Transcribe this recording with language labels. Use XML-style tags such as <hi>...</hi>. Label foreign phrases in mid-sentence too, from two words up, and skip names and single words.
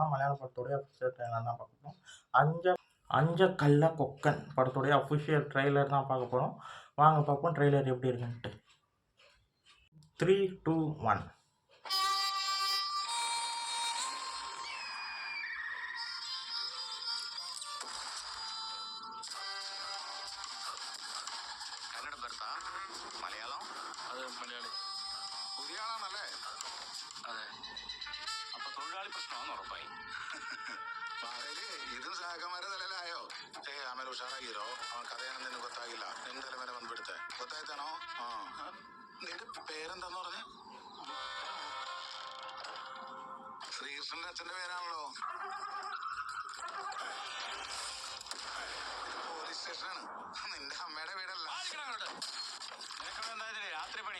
<ta>மலையாள படத்தோடைய</ta> <en>official trailer</en> <ta>தான் பார்க்க போகிறோம். அஞ்ச கள்ள கொக்கன் படத்தோடைய</ta> <en>official trailer</en> <ta>தான் பார்க்க போகிறோம். வாங்க பார்ப்போம் ட்ரெய்லர் எப்படி இருக்குன்ட்டு. 3, 2, 1.</ta> <ml>മലയാളം അത് മലയാളി പുതിയ ആളാണല്ലേ? അതെ. അപ്പൊ തൊഴിലാളി പ്രശ്നമാണെന്ന് ഉറപ്പായി. ഇതും സഹകമാരെ തലയിലായോ?</ml> <kn>ಆಮೇಲೆ ಹುಷಾರಾಗಿರೋ. ಅವನ ಕഥೆ ಏನಂತ ಗೊತ್ತಾಗಿಲ್ಲ. ನಿನ್ ತಲೆ ಮೇಲೆ ಬಂದ್ಬಿಡುತ್ತೆ. ಗೊತ್ತಾಯ್ತಾನೋ?</kn> <ml>നിന്റെ പേരെന്താന്ന് പറഞ്ഞ? ശ്രീകൃഷ്ണന്റെ അച്ഛന്റെ പേരാണല്ലോ. പോലീസ് സ്റ്റേഷനാണ്. നിന്റെ അമ്മയുടെ വീടല്ല. രാത്രി പണി.</ml>